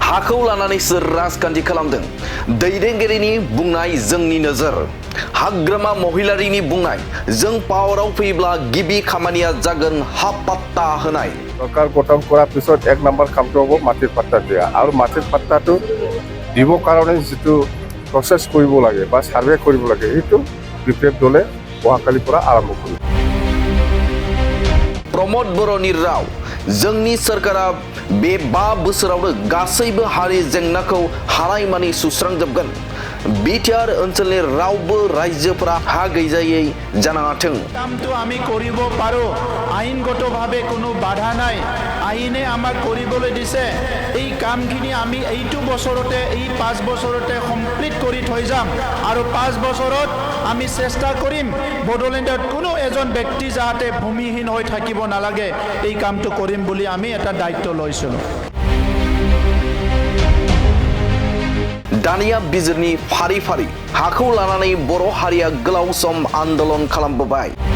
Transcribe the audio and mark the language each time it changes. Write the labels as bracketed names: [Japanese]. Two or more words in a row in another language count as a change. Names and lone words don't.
[Bodo] हाखौ लानानै सोर राजखान्थि खालामदों दैदेनगिरिनि बुंनाय जोंनि नोजोर हाग्रामा महिलारिनि बुंनाय जों पावाराव फैब्ला गिबि खामानिया जागोन हा पाट्टा होनाय [Assamese] চৰকাৰ গঠন কৰাৰ পিছত এক নম্বৰ কামটো হ'ব মাটিৰ পাট্টা দিয়া আৰু মাটিৰ পাট্টাটো দিবৰ কাৰণে যিটো প্ৰচেছ কৰিব লাগে বা সাৰ্ভে কৰিব লাগে সেইটো বিপিএফ দলে অহাকালিৰ পৰা আৰম্ভ কৰিব [Bodo] प्रमोद बर'नि राव जोंनि सरकारा बे 5 बोसोरावनो गासैबो हारि जेंनाखौ हानायमानि सुस्रांजोबगोन बिटिआर ओनसोलनि रावबो रायजोफोरा हा गैजायै जानाङाथों [Assamese] কামটো আমি কৰিব পাৰো আইনগতভাৱে কোনো বাধা নাই আইনে আমাক কৰিবলৈ দিছে এই কামখিনি আমি এইটো বছৰতে এই 5 বছৰতে কমপ্লিট কৰি থৈ যাম আৰু 5 বছৰত আমি চেষ্টা কৰিম বড়োলেণ্ডত কোনো এজন ব্যক্তি যাতে ভূমিহীন হৈ থাকিব নালাগে এই কামটো কৰিম বুলি আমি এটা দায়িত্ব লৈছো [Bodo] दानिया बिजिरनि फारि फारि हाखौ लानानै बर' हारिया गोलाव सम आन्दोलन खालामबोबाय